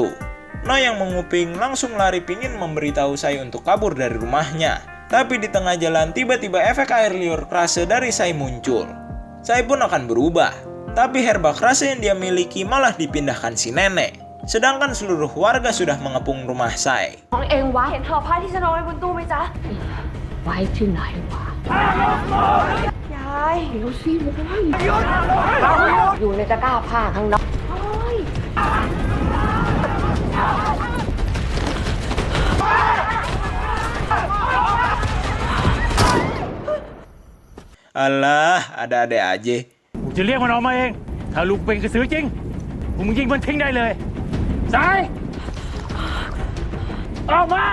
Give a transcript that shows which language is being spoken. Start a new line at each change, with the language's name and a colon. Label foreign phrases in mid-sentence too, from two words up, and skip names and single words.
Indonesian: Noi yang menguping langsung lari pingin memberitahu saya untuk kabur dari rumahnya. Tapi di tengah jalan tiba-tiba efek air liur Krase dari Sai muncul. Sai pun akan berubah. Tapi herba Krase yang dia miliki malah dipindahkan si nenek. Sedangkan seluruh warga sudah mengepung rumah Sai.
Thai: ของเองวะเห็นห่อผ้าที่ฉันเอาไว้บนตู้ไหมจ๊ะไว้ที่ไหนวะยายเดี๋ยวสิอยู่ในตะกร้าผ้าข้างนอก
Indonesian: Alah, ada-ada aja.
Thai: กูจะเรียกมันออกมาเอง ถ้าลูกเป็นกระสือจริงกูมึงยิงมันทิ้งได้เลยสายออกมา